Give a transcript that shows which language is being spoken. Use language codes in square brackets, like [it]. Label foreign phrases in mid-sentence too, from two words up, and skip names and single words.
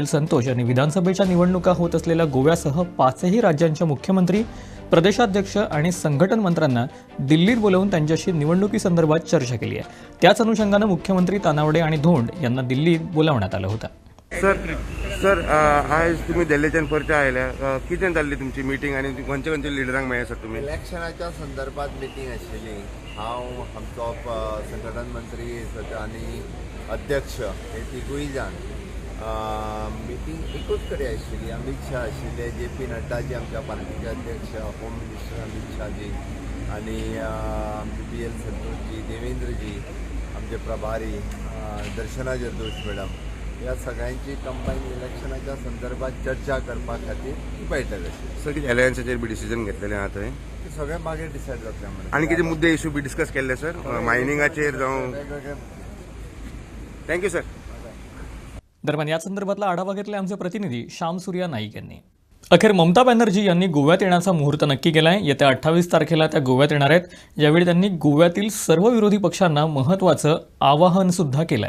[mr] संतोष यांनी विधानसभेच्या निवडणुका होत असलेल्या गोव्यासह 5ही राज्यांच्या मुख्यमंत्री, प्रदेशाध्यक्ष आणि संघटन मंत्र्यांना दिल्लीत बोलावून त्यांच्याशी निवडणुकीसंदर्भात चर्चा केली आहे. त्याच अनुषंगानं मुख्यमंत्री तानावडे आणि धोंड यांना दिल्लीत बोलावण्यात आलं होतं. [kok] सर आज तुम्ही दिल्लीच्यान परत आयल्या कितें जाल्ली तुमची मिटींग आनी खंयच्या खंयच्या लिडरांक मेळ्ळे सर तुमी? इलेक्शनाच्या संदर्भात मिटींग आशिल्ली. हांव आमचो संघटन मंत्री आनी अध्यक्ष हे तिगूय जाण मिटींग एकूच कडेन आशिल्ली. अमित शाह आशिल्ले, जे.पी. नड्डाजी आमच्या पार्टीचे अध्यक्ष, [en] home minister [kok] अमित शाहजी आनी आमचे बी.एल. संतोषजी, देवेंद्रजी, आमचे प्रभारी दर्शना जरदोश मॅडम, ह्या सगळ्यांची कंबाईन इलेक्शनाच्या संदर्भात चर्चा करपा खातीर ही बैठक आशिल्ली. सर कितें एलायन्साचेर बी डिसिजन घेतलेलें आहा थंय? ते सगळे मागीर डिसायड जातले म्हणून. आनी कितें मुद्दे इशू बी डिस्कस केल्ले सर मायनिंगाचेर जावं? वेगवेगळे [en] thank you sir. [mr] दरम्यान या संदर्भातला आढावा घेतलाय आमचे प्रतिनिधी श्याम सूर्या नाईक यांनी. अखेर ममता बॅनर्जी यांनी गोव्यात येण्याचा मुहूर्त नक्की केलाय. येत्या 28 तारखेला त्या गोव्यात येणार आहेत. यावेळी त्यांनी गोव्यातील सर्व विरोधी पक्षांना महत्त्वाचं आवाहन सुद्धा केलंय.